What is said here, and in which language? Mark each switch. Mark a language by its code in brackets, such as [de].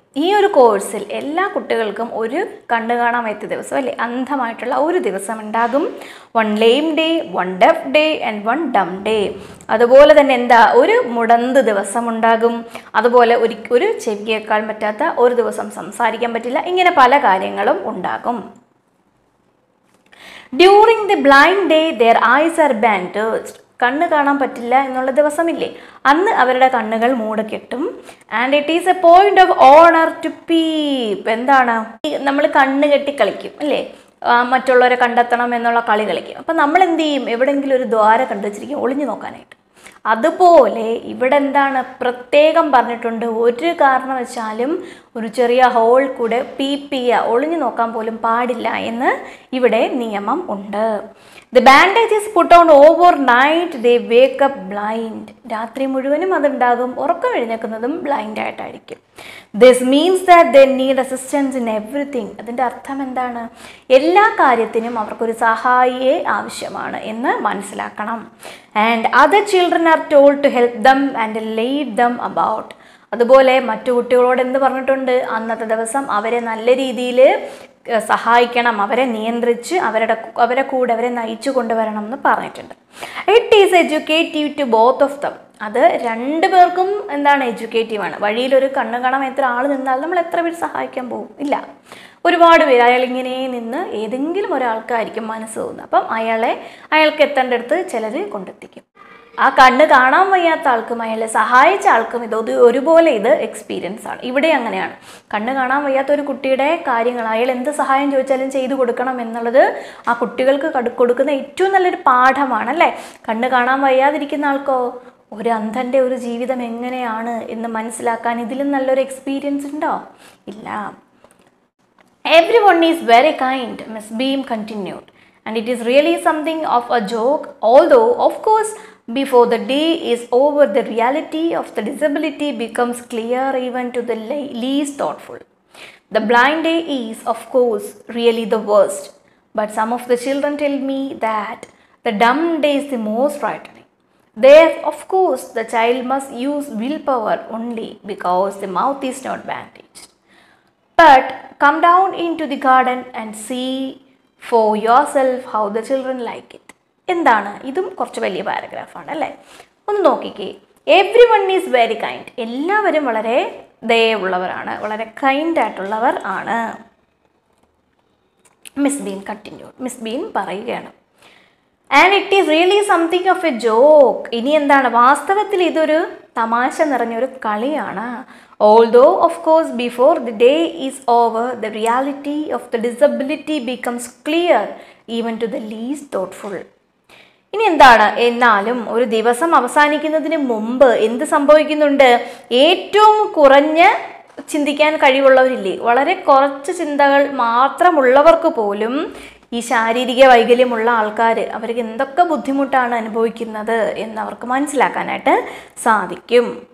[ml] ഈ ഒരു കോഴ്സിൽ എല്ലാ കുട്ടികൾക്കും ഒരു കണ്ണു കാണാൻ പറ്റിയ ദിവസം അല്ലേ, അന്ധമായിട്ടുള്ള ഒരു ദിവസം ഉണ്ടാകും. [en] One lame day, one deaf day and one dumb day. [ml] അതുപോലെ തന്നെ എന്താ, ഒരു മുടന്ത് ദിവസം ഉണ്ടാകും. അതുപോലെ ഒരു ചെവി കേൾക്കാൻ പറ്റാത്ത ഒരു ദിവസം, സംസാരിക്കാൻ പറ്റില്ല, ഇങ്ങനെ പല കാര്യങ്ങളും ഉണ്ടാകും. [en] During the blind day, their eyes are bandaged. [ml] കണ്ണ് കാണാൻ പറ്റില്ല എന്നുള്ള ദിവസമില്ലേ, അന്ന് അവരുടെ കണ്ണുകൾ മൂടക്കെട്ടും. [en] And it is a point of honour to peep. [ml] എന്താണ്, നമ്മൾ കണ്ണ് കെട്ടി കളിക്കും അല്ലേ, മറ്റുള്ളവരെ കണ്ടെത്തണം എന്നുള്ള കളി കളിക്കും. അപ്പം നമ്മൾ എന്ത് ചെയ്യും, എവിടെയെങ്കിലും ഒരു ദ്വാരം കണ്ടു വെച്ചിരിക്കും ഒളിഞ്ഞു നോക്കാനായിട്ട്. അതുപോലെ ഇവിടെ എന്താണ് പ്രത്യേകം പറഞ്ഞിട്ടുണ്ട്, ഒരു കാരണവശാലും ഒരു ചെറിയ ഹോൾ കൂടെ ഒളിഞ്ഞു നോക്കാൻ പോലും പാടില്ല എന്ന് ഇവിടെ നിയമം ഉണ്ട്. [en] The bandage is put on overnight. They wake up blind. [ml] രാത്രി മുഴുവനും അതുണ്ടാകും, ഉറക്കം എഴുന്നേൽക്കുന്നതും ബ്ലൈൻഡ് ആയിട്ടായിരിക്കും. [en] This means that they need assistance in everything. [ml] അതിൻ്റെ അർത്ഥം എന്താണ്, എല്ലാ കാര്യത്തിനും അവർക്കൊരു സഹായിയെ ആവശ്യമാണ് എന്ന് മനസ്സിലാക്കണം. [en] And other children are told to help them and lead them about. [ml] അതുപോലെ മറ്റു കുട്ടികളോട് എന്ത് പറഞ്ഞിട്ടുണ്ട്, അന്നത്തെ ദിവസം അവരെ നല്ല രീതിയിൽ സഹായിക്കണം, അവരെ നിയന്ത്രിച്ച് അവരെ കൂടെ അവരെ നയിച്ചു കൊണ്ടുവരണം എന്ന് പറഞ്ഞിട്ടുണ്ട്. [en] It is educative to both of them. [ml] അത് രണ്ടു പേർക്കും എന്താണ്, എഡ്യൂക്കേറ്റീവാണ്. വഴിയിലൊരു കണ്ണു കാണാൻ എത്ര ആൾ നിന്നാൽ നമ്മൾ എത്ര പേര് സഹായിക്കാൻ പോകും, ഇല്ല, ഒരുപാട് പേര്. അയാളിങ്ങനെ നിന്ന് ഏതെങ്കിലും ഒരാൾക്കായിരിക്കും മനസ്സ് തോന്നുന്നത്. അപ്പം അയാൾക്ക് എത്തേണ്ടടുത്ത് ചിലർ കൊണ്ടെത്തിക്കും. ആ കണ്ണ് കാണാൻ വയ്യാത്ത ആൾക്കും അയാളെ സഹായിച്ച ആൾക്കും ഒരുപോലെ ഇത് എക്സ്പീരിയൻസ് ആണ്. ഇവിടെ അങ്ങനെയാണ്. കണ്ണ് കാണാൻ വയ്യാത്ത ഒരു കുട്ടിയുടെ കാര്യങ്ങൾ അയാൾ എന്ത് സഹായം ചോദിച്ചാലും ചെയ്തു കൊടുക്കണം എന്നുള്ളത് ആ കുട്ടികൾക്ക് കൊടുക്കുന്ന ഏറ്റവും നല്ലൊരു പാഠമാണ് അല്ലേ. കണ്ണ് കാണാൻ വയ്യാതിരിക്കുന്ന ആൾക്കോ ഒരു അന്ധൻ്റെ ഒരു ജീവിതം എങ്ങനെയാണ് എന്ന് മനസ്സിലാക്കാൻ ഇതിലും നല്ലൊരു എക്സ്പീരിയൻസ് ഉണ്ടോ, ഇല്ല. [en] Everyone is very kind, Miss Beam continued, and it is really something of a joke, although of course before the day is over the reality of the disability becomes clear even to the least thoughtful. The blind day is of course really the worst, but some of the children tell me that the dumb day is the most frightening. There of course the child must use willpower only because the mouth is not bandaged. But come down into the garden and see for yourself how the children like it. [ml] എന്താണ്, ഇതും കുറച്ച് വലിയ പാരഗ്രാഫാണ് അല്ലേ. ഒന്ന് നോക്കിക്കേ. [en] Everyone is very kind. [ml] എല്ലാവരും വളരെ ദയവുള്ളവരാണ്, വളരെ കൈൻഡ് ആയിട്ടുള്ളവർ ആണ്. [en] Miss Beam continue. Miss Beam പറയുകയാണ്, and it is really something of a joke. [ml] ഇനി എന്താണ്, വാസ്തവത്തിൽ ഇതൊരു തമാശ നിറഞ്ഞൊരു കളിയാണ്. [en] Although of course before the day is over the reality of the disability becomes clear even to the least thoughtful. [ml] ഇനി എന്താണ്, എന്നാലും ഒരു ദിവസം അവസാനിക്കുന്നതിന് മുമ്പ് എന്ത് സംഭവിക്കുന്നുണ്ട്, ഏറ്റവും കുറഞ്ഞ ചിന്തിക്കാൻ കഴിവുള്ളവരില്ലേ, വളരെ കുറച്ച് ചിന്തകൾ മാത്രമുള്ളവർക്ക് പോലും ഈ ശാരീരിക വൈകല്യമുള്ള ആൾക്കാർ അവർക്ക് എന്തൊക്കെ ബുദ്ധിമുട്ടാണ് അനുഭവിക്കുന്നത് എന്നവർക്ക് മനസ്സിലാക്കാനായിട്ട് സാധിക്കും.